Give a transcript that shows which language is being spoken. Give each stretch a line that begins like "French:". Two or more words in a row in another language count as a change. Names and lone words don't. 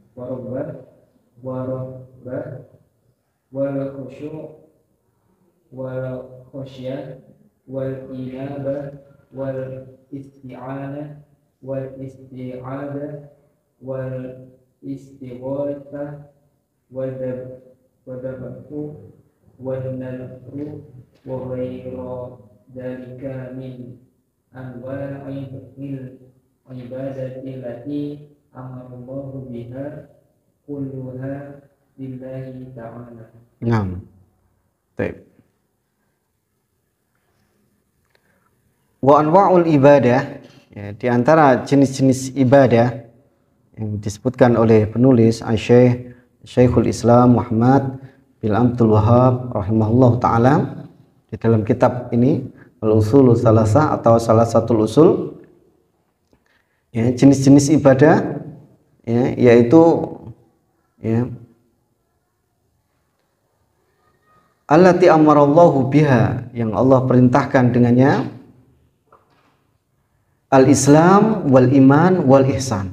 Arabic: والخشوع والخشية والإنابة و والاستعانة والاستعاذة والاستغاثة والذبح والنذر وغير ذلك من أنواع العبادة التي أمر الله بها كلها لله تعالى. Naam.
Indonesian: Baik.
Arabic: وأنواع العبادة
Indonesian: ya, di antara jenis-jenis ibadah yang disebutkan oleh penulis Syekhul Islam Muhammad bin Abdul Wahhab
Arabic: رحمه الله تعالى
Indonesian: di dalam kitab ini Al-Ushul Salasah atau salah satu usul ya, jenis-jenis ibadah ya, yaitu ya,
Arabic: التي أمر الله بها
Indonesian: yang Allah perintahkan dengannya
Arabic: الإسلام والإيمان والإحسان.